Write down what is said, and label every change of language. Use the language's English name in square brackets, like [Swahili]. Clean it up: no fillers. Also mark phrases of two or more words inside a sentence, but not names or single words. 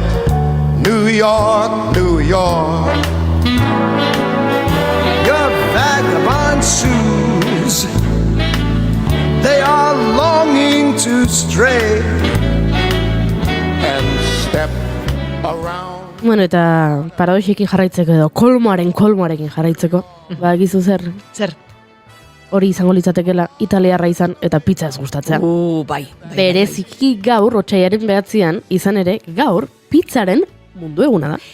[English] New York, New York. Your vagabond shoes, they are longing to stray and step around. [Basque] Bueno, eta paradoxekin jarraitzeko edo kolmoarekin jarraitzeko, gizu zer, Zer? hori izango litzatekela italiarra izan eta pizza ez gustatzea. Bai. Bereziki gaur, otsailaren 9 izan ere, gaur pizzaren mundu eguna da.